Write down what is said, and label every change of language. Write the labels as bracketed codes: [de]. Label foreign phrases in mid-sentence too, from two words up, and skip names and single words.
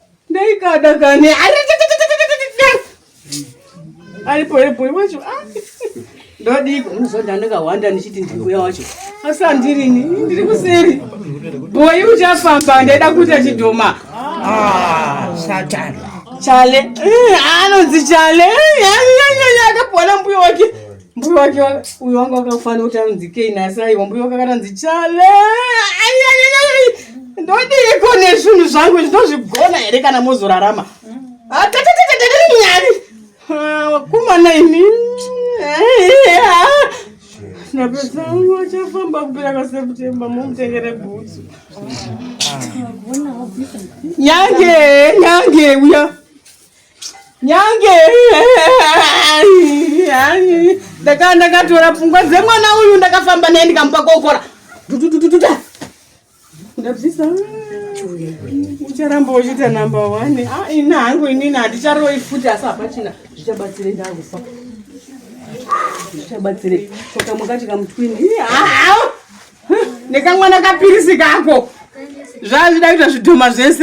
[sn] Ndeikada kane. Ari, ari boy, boy wacho. Ah. Ndodiko, unozonda ndakawanda ndichiti ndimbuya wacho. Asi handirini, ndiri kuseri. Boy uchafamba, ndaida kuita chidhoma. Ah, Satan. Chale. Eh, anonzi Chale. Eh, ya, ya, ya, ya, akapona mbuya wake. Mbuya wake wa-, uyo wanga wakafanira kuti anzi Kane, asi aiwa, mbuya wake akatanzi Chale. Ai, ai, ai, ai. Ndodiko nezvinhu zvangu, ndinozvigona here kana mozorarama? Ah, ta, ta, ta, ta, ta, ta, Mwari. Ah, wakomana ini. Eh, eh, ah. Napedza wangu achafamba kupera kwaSeptemba, mumutengere bhutsu. Nyange, nyange, uya. Nyange. Ndaka-, ndakatora pfungwa dzemwana uyu ndakafamba naye ndikamupa kokora. Du, du, du, du, du, da. Ndabvisa. Ucharamba uchiita [en] number one. [sn] Ah, ina hangu inini handicharoi futi, asi hapachina. Zvichabatsirei ndakufa. Zvichabatsirei. Saka mukati kamutwini. Ih, ah, ah. Nekamwana kapirisi kako. Zvazvida kuita zvidhoma zvese.